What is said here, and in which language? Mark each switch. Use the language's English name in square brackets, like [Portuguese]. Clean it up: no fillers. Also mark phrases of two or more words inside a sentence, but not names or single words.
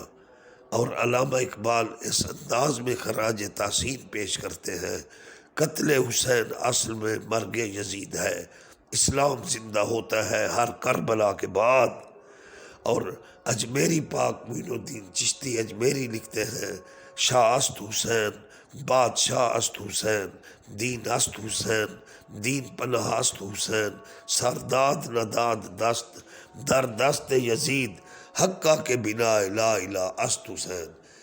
[Urdu] اور علامہ اقبال اس انداز میں خراج تحسین پیش کرتے ہیں، قتل حسین اصل میں مرگ یزید ہے، اسلام زندہ ہوتا ہے ہر کربلا کے بعد۔ اور اجمیری پاک معین الدین چشتی اجمیری لکھتے ہیں، [Persian] شاہ است حسین بادشاہ است حسین، دین است حسین دین پناہ است حسین، سرداد نداد دست در دست یزید، حقہ کے بنا لا الہ است حسین۔